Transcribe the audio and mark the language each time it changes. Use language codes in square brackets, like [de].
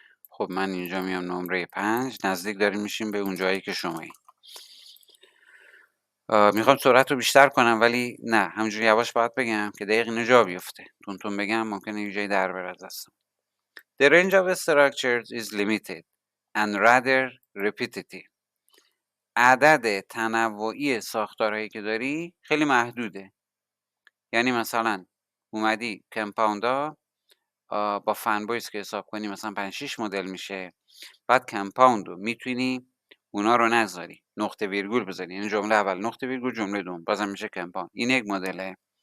[fa] خب من اینجا میام نمره 5، نزدیک داریم میشیم به اون جایی که شمایی. میخوام سرعت رو بیشتر کنم ولی نه همینجوری یواش باید بگم که دقیق اینو جا بیفته. تون بگم ممکنه یه جایی در بره از دستم. [en] The range of structures is limited and rather repetitive. [fa] عدد تنوعی ساختارهایی که داری خیلی محدوده. یعنی مثلا اومدی کمپاوندا با فنبویز که حساب کنی مثلا 5-6 مدل میشه. بعد کمپاوند رو میتونی اونا رو نذاری، نقطه ویرگول بذاری، یعنی جمله اول نقطه ویرگول، جمله دوم بازم میشه کمپاوند. این یک مدله.